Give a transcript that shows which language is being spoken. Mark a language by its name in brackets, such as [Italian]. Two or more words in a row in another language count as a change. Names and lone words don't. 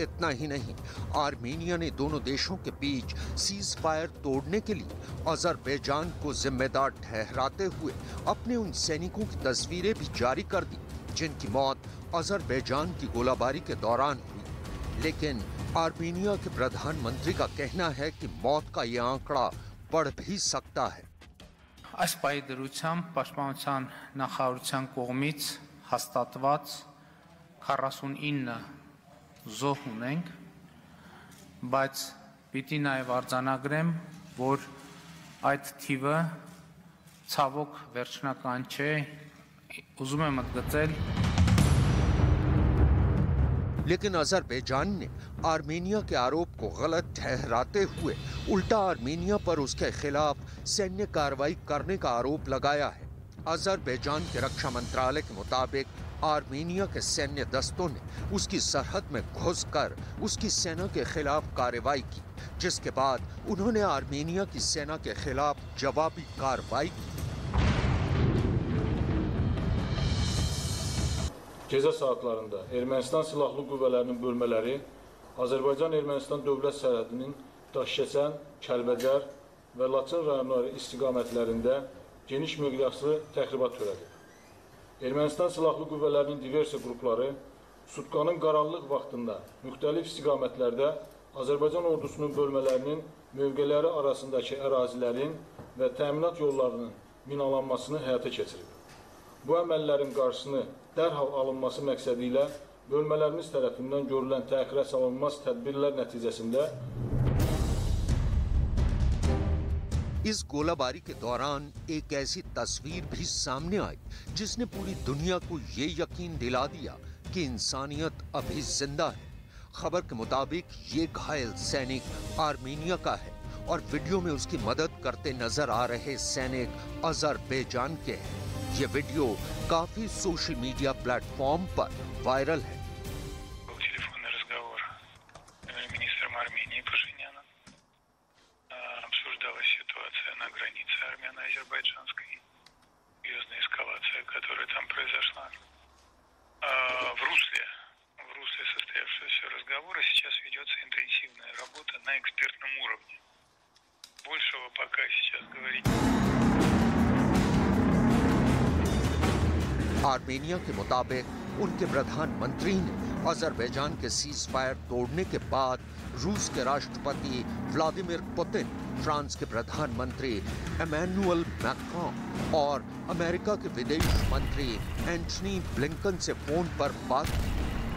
[Hindi] इतना ही नहीं, आर्मेनिया ने दोनों देशों के बीच [English] cease fire [Hindi] तोड़ने के लिए अजरबैजान को जिम्मेदार ठहराते हुए अपने उन सैनिकों की तस्वीरें भी जारी कर दी जिनकी मौत अजरबैजान की गोलाबारी के दौरान हुई। लेकिन आर्मेनिया के प्रधानमंत्री का कहना है कि मौत का यह आंकड़ा बढ़ भी सकता है। [Armenian] Այս պահի դրությամբ Պաշտպանության նախարարության կողմից հաստատված 49 զոհ ունենք, բայց պիտի նաև արձանագրեմ, որ այդ թիվը ցավոք վերջնական չէ, ուզում եմ ընդգծել। [Hindi] लेकिन अजरबैजान ने आर्मेनिया के आरोप को गलत ठहराते हुए उल्टा आर्मेनिया पर उसके खिलाफ सैन्य कार्रवाई करने का आरोप लगाया है। अजरबैजान के रक्षा मंत्रालय के मुताबिक आर्मेनिया के सैन्य दस्तों ने उसकी सरहद में घुसकर उसकी सेना के खिलाफ कार्रवाई की, जिसके बाद उन्होंने आर्मेनिया की सेना के खिलाफ जवाबी कार्रवाई की। [Azerbaijani] Gecə saatlarında Ermənistan silahlı qüvvələrinin bölmələri Azərbaycan-Ermənistan dövlət sərhədinin Daşkəsən, Kəlbəcər və Laçın rayonları istiqamətlərində geniş miqyaslı təxribat törədib. Ermənistan silahlı qüvvələrinin diversiya qrupları sutkanın qaranlıq vaxtında müxtəlif istiqamətlərdə Azərbaycan ordusunun bölmələrinin mövqeləri arasındakı ərazilərin və təminat yollarının minalanmasını həyata keçirib. Bu əməllərin qarşısını dərhal alınması məqsədi ilə bölmələrimiz tərəfindən görülən təxirə salınmaz tədbirlər nəticəsində [Hindi] इस गोलाबारी के दौरान एक ऐसी तस्वीर भी सामने आई जिसने पूरी दुनिया को ये यकीन दिला दिया कि इंसानियत अभी जिंदा है। खबर के मुताबिक ये घायल सैनिक आर्मेनिया का है और वीडियो में उसकी मदद करते नजर आ रहे सैनिक अज़रबैजान के हैं। ये वीडियो काफी [English] social media platform [Hindi] पर वायरल है। [Russian] Телефонный разговор министром Армении Пашиняна. Обсуждалась ситуация на границе армяно-азербайджанской. Серьезная эскалация, которая там произошла. В русле состоявшегося разговора сейчас ведется интенсивная работа на экспертном уровне. Большего пока сейчас говорить. [Hindi] आर्मेनिया के मुताबिक उनके प्रधानमंत्री ने अज़रबैजान के [English] cease fire [Hindi] तोड़ने के बाद रूस के राष्ट्रपति व्लादिमीर पुतिन, फ्रांस के प्रधानमंत्री इमैनुअल मैक्रोन और अमेरिका के विदेश मंत्री एंटनी ब्लिंकन से फोन पर बात की।